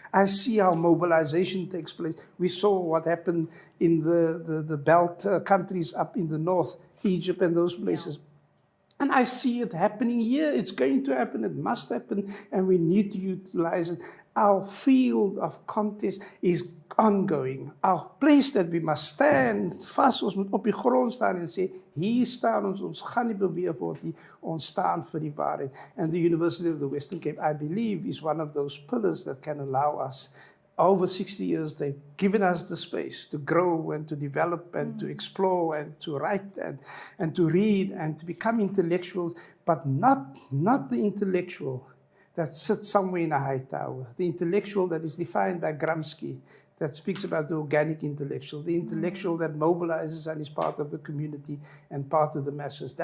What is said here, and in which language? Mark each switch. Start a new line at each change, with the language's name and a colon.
English: I see how mobilization takes place. We saw what happened in the belt countries up in the north, Egypt and those places. Yeah. And I see it happening here. It's going to happen. It must happen. And we need to utilize it. Our field of contest is ongoing. Our place that we must stand vast,
Afrikaans: ons moet op die grond staan en sê, hier staan ons gaan nie beweeg word nie, ons staan vir die waarheid.
English: And the University of the Western Cape, I believe, is one of those pillars that can allow us. Over 60 years, they've given us the space to grow and to develop and to explore and to write and to read and to become intellectuals, but not the intellectual that sits somewhere in a high tower, the intellectual that is defined by Gramsci, that speaks about the organic intellectual, the intellectual that mobilizes and is part of the community and part of the masses.